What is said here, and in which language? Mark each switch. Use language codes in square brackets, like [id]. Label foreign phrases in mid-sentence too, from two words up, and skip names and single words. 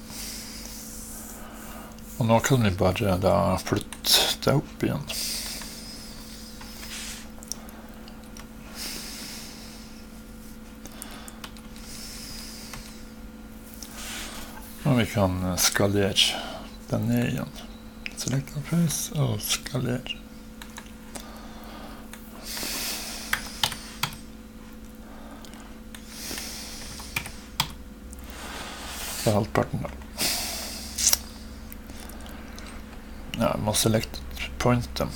[no] Og nå kan vi bare da flytte det opp igjen. Og vi kan skalere den ned igjen. [en] Select on face [no] og skalere. Det er halvparten da. Ja, vi må [en] select point [no] dem.